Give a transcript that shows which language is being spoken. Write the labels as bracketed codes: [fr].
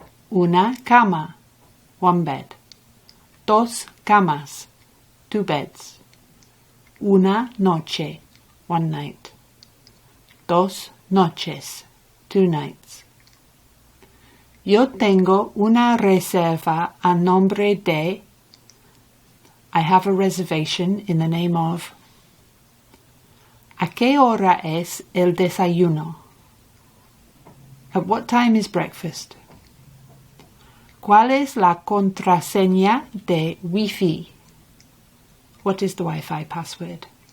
[es] Una cama, [en] 1 bed. [es] Dos camas, [en] 2 beds. [es] Una noche, [en] 1 night. [es] Dos noches, [en] 2 nights. [es] Yo tengo una reserva a nombre de. [en] I have a reservation in the name of. [es] ¿A qué hora es el desayuno? [en] At what time is breakfast? [es] ¿Cuál es la contraseña de Wi-Fi? [en] What is the Wi-Fi password?